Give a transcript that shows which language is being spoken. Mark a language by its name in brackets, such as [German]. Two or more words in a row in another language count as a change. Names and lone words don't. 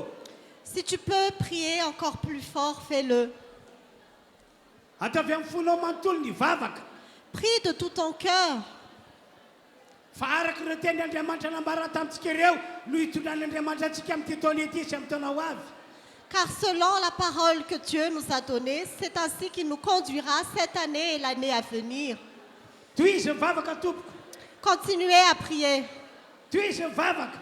[French] Si tu peux prier encore plus fort, fais-le. [Malagasy] Ataovy amin'ny fonao manontolo ny vavaka. [French] Prie de tout ton cœur. [Malagasy] Fa araka ireo tenin'Andriamanitra nambara tamintsika ireo no hitondran'Andriamanitra antsika amin'ity taona ity sy amin'ny taona ho avy. [French] Car selon la parole que Dieu nous a donnée, c'est ainsi qu'il nous conduira cette année et l'année à venir. [Malagasy] Tohizo ny vavaka tompoko. [French] Continuez à prier. [Malagasy] Tohizo ny vavaka.